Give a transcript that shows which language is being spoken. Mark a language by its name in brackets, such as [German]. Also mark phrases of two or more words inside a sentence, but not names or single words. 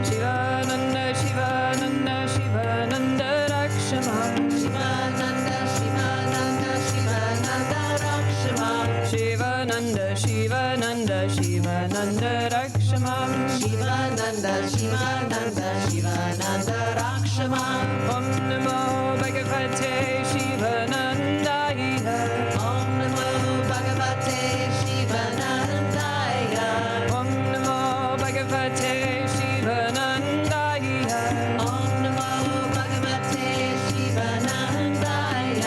[Sanskrit] Shivananda Shivananda Shivananda Rakshama. Shivananda Shivananda Shivananda Rakshama. Shivananda Shivananda Shivananda Rakshama. Shivananda Shivananda, Shivananda Rakshama. Om Namo Bhagavate Shivanandaya. Om Namo Bhagavate Shivanandaya. Om Namo Bhagavate Shivanandaya. Om Namo Bhagavate Shivanandaya.